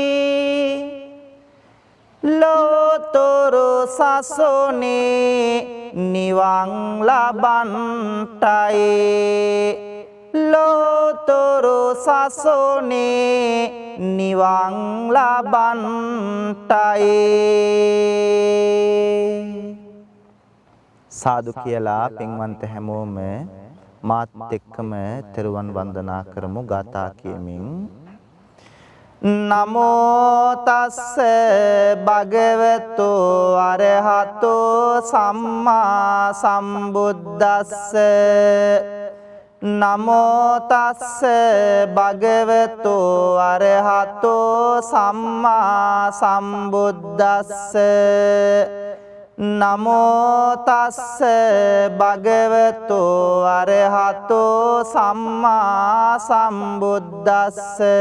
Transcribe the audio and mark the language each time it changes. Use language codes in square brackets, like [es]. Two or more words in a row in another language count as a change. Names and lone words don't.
[si] ලෝතුරු සසුනේ නිවන් ලබන්ටයි ලෝතුරු සසුනේ නිවන් ලබන්ටයි සාදු කියලා පින්වන්ත හැමෝම මාත් එක්කම තෙරුවන් වන්දනා කරමු ගාථා කියමින් [pi] නමෝ තස්ස භගවතු අරහතෝ සම්මා සම්බුද්දස්ස නමෝ තස්ස භගවතු අරහතෝ සම්මා සම්බුද්දස්ස නමෝ තස්ස භගවතු අරහතෝ සම්මා සම්බුද්දස්ස